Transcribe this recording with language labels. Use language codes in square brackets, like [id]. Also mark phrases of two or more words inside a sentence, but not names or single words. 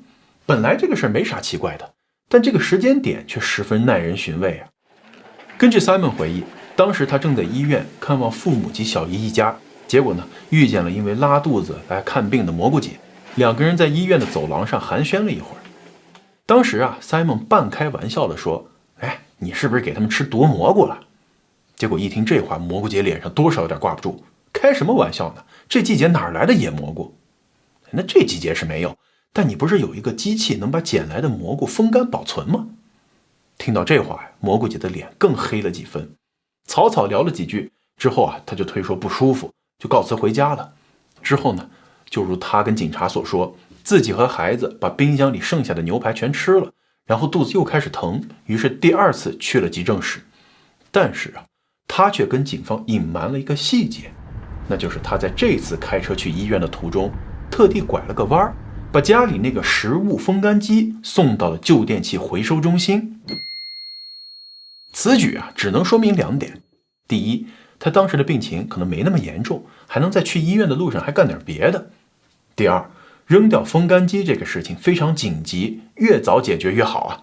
[zh] 本來這個事兒沒啥奇怪的，但這個時間點卻十分耐人尋味啊。根據 Simon 回憶，當時他正在醫院看望父母及小姨一家，結果呢，遇見了因為拉肚子來看病的蘑菇姐，2個人在醫院的走廊上寒暄了一會兒。當時啊 ，Simon 半開玩笑地說：“哎，你是不是給他們吃毒蘑菇了？” 結果一聽這話，蘑菇姐臉上多少有點掛不住，開什麼玩笑呢？這季節哪來的野蘑菇？那這季節是沒有，但你不是有一個機器能把撿來的蘑菇風乾保存嗎？聽到這話，蘑菇姐的臉更黑了幾分。草草聊了幾句之後啊，她就推說不舒服，就告辭回家了。之後呢，就如她跟警察所說，自己和孩子把冰箱裡剩下的牛排全吃了，然後肚子又開始疼，於是第2次去了急診室。但是啊，她卻跟警方隱瞞了一個細節，那就是她在這次開車去醫院的途中，特地拐了個彎，把家裡那個食物風乾機送到了舊電器回收中心。此舉啊，只能說明2點：第一，他當時的病情可能沒那麼嚴重，還能在去醫院的路上還幹點別的；第二，扔掉風乾機這個事情非常緊急，越早解決越好啊。